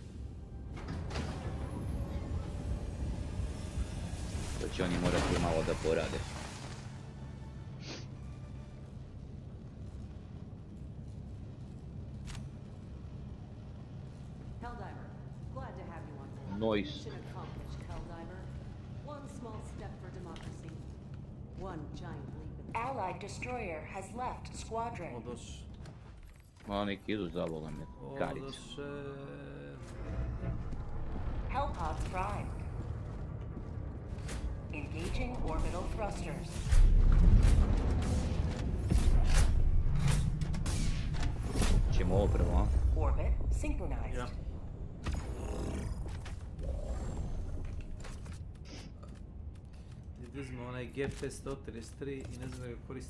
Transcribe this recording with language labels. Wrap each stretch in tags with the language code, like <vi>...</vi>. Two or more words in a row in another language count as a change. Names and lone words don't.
<sr>To će oni morati malo da porade.</sr> <en>Helldiver, glad to have you on board. Noise. Mission accomplished, Helldiver. One small step for democracy. One giant leap in... Allied destroyer has left squadron.</en> <sr>Odoš. Ma neki idu zavola me, karice. Odoše...</sr> <en>Hellpods primed. Engaging orbital thrusters.</en> <sr>Ćemo ovo prvo, a?</sr> <en>Orbit synchronized.</en> <sr>Ja. Uzmemo onaj GP133 i ne znam da ga koristim.</sr>